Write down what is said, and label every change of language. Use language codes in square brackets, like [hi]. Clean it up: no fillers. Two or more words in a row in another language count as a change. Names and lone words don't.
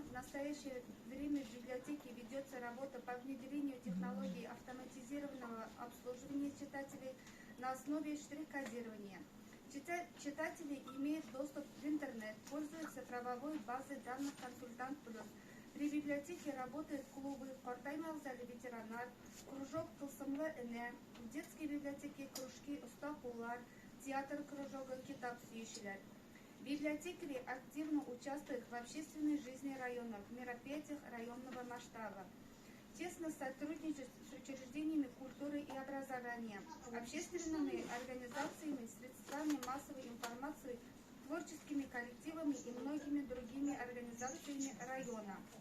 [ru] В настоящее время в библиотеке ведется работа по внедрению технологий автоматизированного обслуживания читателей на основе штрих-кодирования. Читатели имеют доступ в интернет, пользуются правовой базой данных «Консультант Плюс». При библиотеке работают клубы «Кортаймалзали ветеранар», кружок «Тылсымлы Эне», в детской библиотеке кружки «Устакулар», театр кружога «Китап сүйшілер». Библиотекари активно участвуют в общественной жизни района, в мероприятиях районного масштаба. Тесно сотрудничают с учреждениями культуры и образования, общественными организациями, средствами массовой информации, творческими коллективами и многими другими организациями района.